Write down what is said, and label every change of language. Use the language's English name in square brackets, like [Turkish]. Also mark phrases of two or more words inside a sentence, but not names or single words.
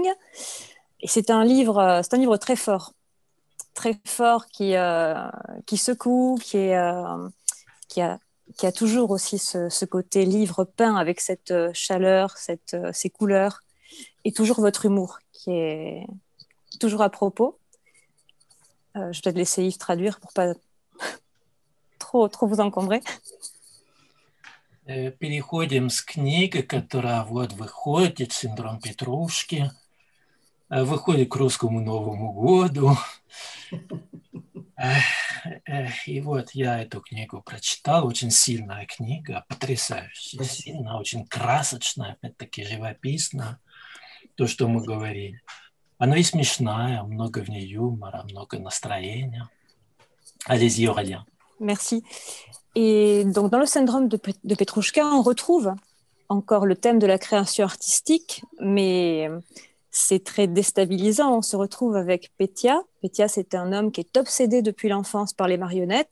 [French] Et c'est un livre très fort qui secoue, qui a toujours aussi ce côté livre peint avec cette chaleur, ces couleurs, et toujours votre humour qui est toujours à propos. Je vais peut-être laisser Yves traduire pour pas trop vous encombrer. [Russian] Переходим с книги, которая вот выходит, «Синдром Петрушки», выходит к русскому Новому году. И вот я эту книгу прочитал, очень сильная книга, потрясающая, сильная, очень красочная, опять-таки живописная, то, что мы говорили. Она и смешная, много в ней юмора, много настроения. [French] Allez-y, Aurélien. Merci. Et donc, dans le syndrome de Petrouchka, on retrouve encore le thème de la création artistique, mais c'est très déstabilisant. On se retrouve avec Petya. Petya, c'est un homme qui est obsédé depuis l'enfance par les marionnettes.